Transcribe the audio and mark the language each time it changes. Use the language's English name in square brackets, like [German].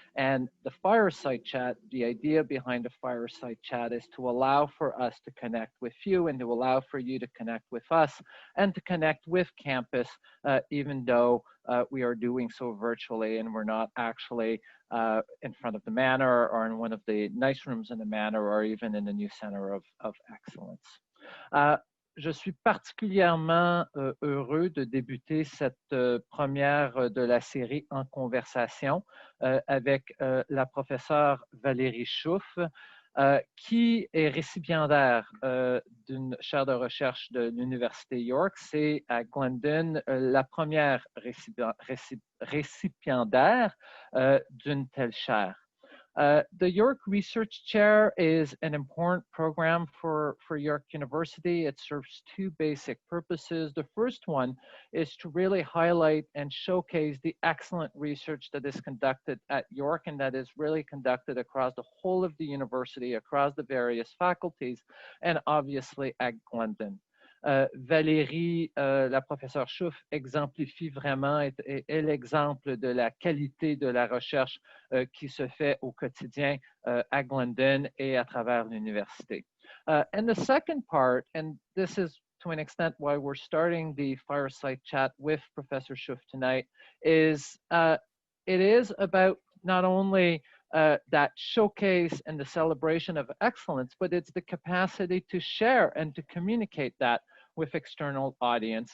[English] And the Fireside Chat, the idea behind the Fireside Chat is to allow for us to connect with you and to allow for you to connect with us and to connect with campus, even though we are doing so virtually and we're not actually in front of the Manor or in one of the nice rooms in the Manor or even in the new Center of Excellence. [French] Je suis particulièrement heureux de débuter cette première de la série en conversation avec la professeure Valérie Schoof, qui est récipiendaire d'une chaire de recherche de l'Université York. C'est à Glendon la première récipiendaire d'une telle chaire. [English] The York Research Chair is an important program for York University. It serves two basic purposes. The first one is to really highlight and showcase the excellent research that is conducted at York and that is really conducted across the whole of the university, across the various faculties, and obviously at Glendon. [French] Valérie, la professeure Schoof, exemplifie vraiment, est l'exemple de la qualité de la recherche qui se fait au quotidien à Glendon et à travers l'université. [English] And the second part, and this is to an extent why we're starting the Fireside Chat with Professor Schoof tonight, is it is about not only that showcase and the celebration of excellence, but it's the capacity to share and to communicate that with external audience.